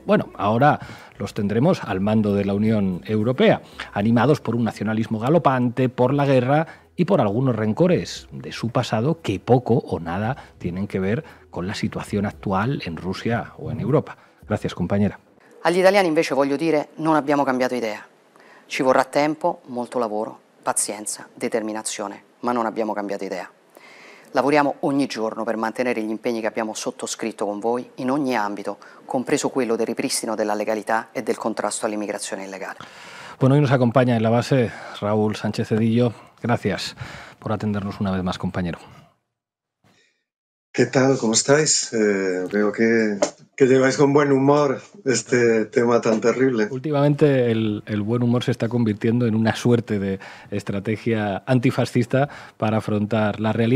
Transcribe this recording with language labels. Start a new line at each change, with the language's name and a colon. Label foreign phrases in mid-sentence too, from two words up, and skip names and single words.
Spanish: Bueno, ahora los tendremos al mando de la Unión Europea, animados por un nacionalismo galopante, por la guerra y por algunos rencores de su pasado que poco o nada tienen que ver con la situación actual en Rusia o en Europa. Gracias, compañera.
Italian: Agli italiani invece voglio dire, non abbiamo cambiato idea. Ci vorrà tempo, molto lavoro, pazienza, determinazione, ma non abbiamo cambiato idea. Lavoriamo ogni giorno per mantenere gli impegni che abbiamo sottoscritto con voi in ogni ambito, compreso quello del ripristino della legalità e del contrasto all'immigrazione illegale.
Spanish: Bueno, hoy nos acompaña en la base Raúl Sánchez Cedillo. Gracias por atendernos una vez más, compañero. ¿Qué tal? ¿Cómo estáis? Veo que lleváis con buen humor este tema tan terrible. Últimamente el buen humor se está convirtiendo en una suerte de estrategia antifascista para afrontar la realidad.